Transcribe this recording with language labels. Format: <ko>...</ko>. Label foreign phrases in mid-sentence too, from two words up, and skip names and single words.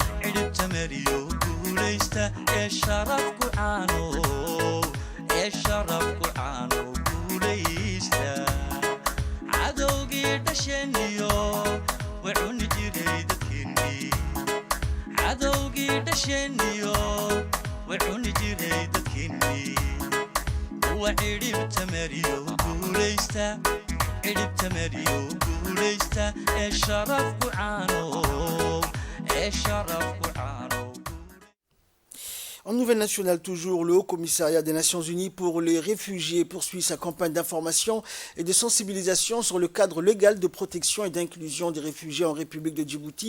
<so>cidhibta mariyo guulaysta ee sharafku caano guulaysta cadowgii dhasheniyo way cuni jiray dadkeennii cadowgii dhasheniyo way cuni jiray dadkeennii kuwa cidhibta mariyo guulaysta ee sharafku caano</so> <fr>En nouvelle nationale toujours, le Haut Commissariat des Nations Unies pour les réfugiés poursuit sa campagne d'information et de sensibilisation sur le cadre légal de protection et d'inclusion des réfugiés en République de Djibouti.</fr>